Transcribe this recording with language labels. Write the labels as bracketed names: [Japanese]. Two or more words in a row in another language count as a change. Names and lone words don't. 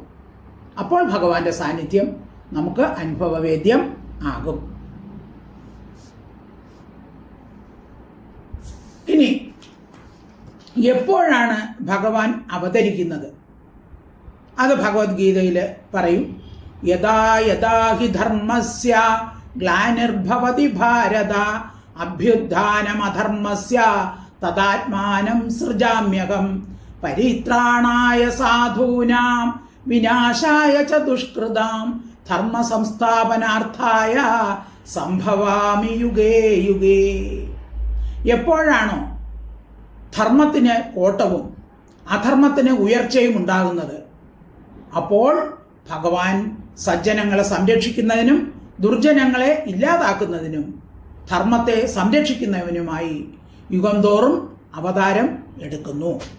[Malayalam] അപ്പോൾ ഭഗവാന്റെ സാന്നിധ്യം നമുക്ക് അനുഭവവേദ്യം ആകും. ഇനി എപ്പോഴാണ് ഭഗവാൻ അവതരിക്കുന്നത്? അത് ഭഗവത്ഗീതയിൽ പറയും. [Sanskrit] യഥാ യഥാ ഹി ധർമ്മസ്യ ഗ്ലാനിർഭവതി ഭാരത അഭ്യുത്ഥാനമധർമ്മസ്യ തദാത്മാനം സൃജാമ്യഹം പരിത്രാണായ സാധൂനാം വിനാശായ ച ദുഷ്കൃതാം ധർമ്മ സംസ്ഥാപനാർത്ഥായ സംഭവാമി യുഗേ യുഗേ. [Malayalam] എപ്പോഴാണോ ധർമ്മത്തിന് കോട്ടവും അധർമ്മത്തിന് ഉയർച്ചയും ഉണ്ടാകുന്നത്, അപ്പോൾ ഭഗവാൻ സജ്ജനങ്ങളെ സംരക്ഷിക്കുന്നതിനും ദുർജനങ്ങളെ ഇല്ലാതാക്കുന്നതിനും ധർമ്മത്തെ സംരക്ഷിക്കുന്നതിനുമായി യുഗം തോറും അവതാരം എടുക്കുന്നു.